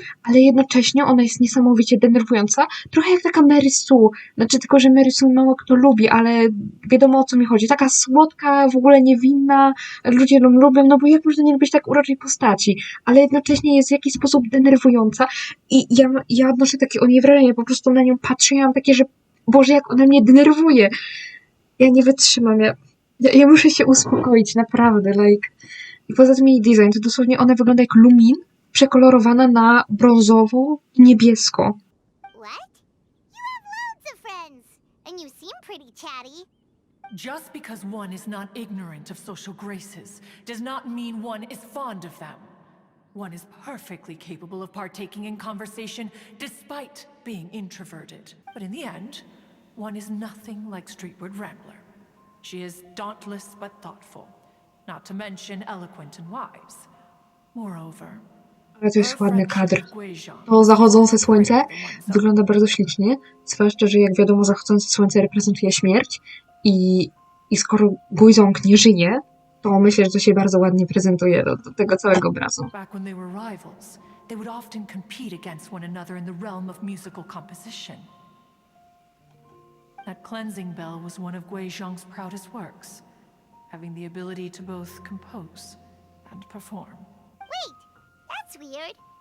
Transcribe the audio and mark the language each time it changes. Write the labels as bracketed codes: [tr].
[pl] ale jednocześnie ona jest niesamowicie denerwująca, trochę jak taka Mary Sue, znaczy tylko, że Mary Sue mało kto lubi, ale wiadomo o co mi chodzi, taka słodka, w ogóle niewinna, ludzie ją lubią, no bo jak można nie lubić tak uroczej postaci, ale jednocześnie jest w jakiś sposób denerwująca i ja odnoszę takie o niej wrażenie, po prostu na nią patrzę i mam takie, że Boże, jak ona mnie denerwuje. Ja nie wytrzymam, ja muszę się uspokoić, naprawdę, I poza tym jej design, to dosłownie ona wygląda jak Lumin, przekolorowana na brązowo i niebiesko. [en] What? You have loads of friends, and you seem pretty chatty. Just because one is not ignorant of social graces does not mean one is fond of them. One is perfectly capable of partaking in conversation despite being introverted. But in the end, one is nothing like Streetward Rambler. She is dauntless but thoughtful, not to mention eloquent and wise. Moreover, [pl] Ale to jest ładny kadr. To zachodzące słońce wygląda bardzo ślicznie, zwłaszcza, że jak wiadomo zachodzące słońce reprezentuje śmierć i skoro Guizhong nie żyje, to myślę, że to się bardzo ładnie prezentuje do tego całego obrazu. [en] Back when they were rivals, they would often compete against one another in the realm of musical composition. That cleansing bell was one of Guizhong's proudest works, having the ability to both compose and perform. Wait, that's weird.